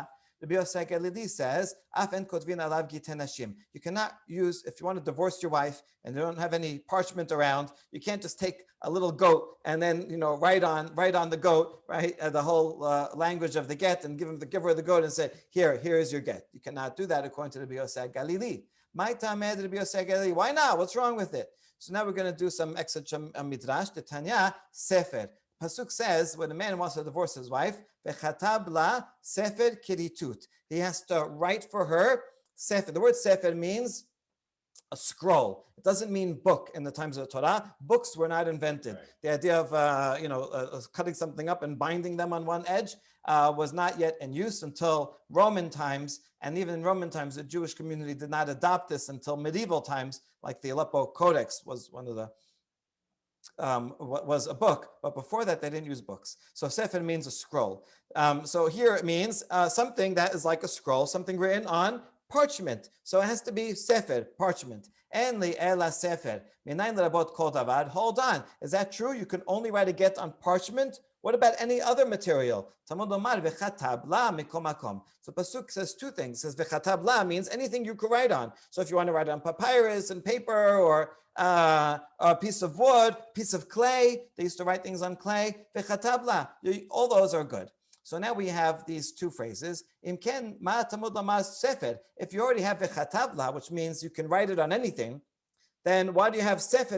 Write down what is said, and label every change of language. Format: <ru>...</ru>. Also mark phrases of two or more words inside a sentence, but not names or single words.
<en>Rabbi Yosef Galili says, you cannot use, if you want to divorce your wife and you don't have any parchment around, you can't just take a little goat and then write on the goat, right, the whole language of the get, and give her the goat and say, here is your get. You cannot do that according to Rabbi Yosef Galili. Why not? What's wrong with it? So now we're going to do some extra midrash. The Tanya Sefer. Pasuk says when a man wants to divorce his wife,</en> <he>וכתב לה ספר כריתות.</he> <en>He has to write for her sefer. The word sefer means a scroll. It doesn't mean book in the times of the Torah. Books were not invented. Right. The idea of cutting something up and binding them on one edge was not yet in use until Roman times. And even in Roman times, the Jewish community did not adopt this until medieval times, like the Aleppo Codex was one of the was a book, but before that they didn't use books. So sefer means a scroll. So here it means something that is like a scroll, something written on parchment. So it has to be sefer, parchment.</en> <he>אין לי אלא ספר. מניין לרבות כל דבר.</he> <en>Hold on, is that true? You can only write a get on parchment? What about any other material?</en> <he>תלמוד לומר וכתב לה מכל מקום.</he> <en>So pasuk says two things. It says</en> <he>וכתב לה</he> <en>means anything you could write on. So if you want to write on papyrus and paper, or a piece of wood, piece of clay, they used to write things on clay.</en> <he>וכתב לה,</he> <en>all those are good. So now we have these two phrases.</en> <he>אם כן מה תלמוד לומר ספר.</he> <en>If you already have</en> <he>וכתב לה,</he> <en>which means you can write it on anything, then why do you have sefer?</en>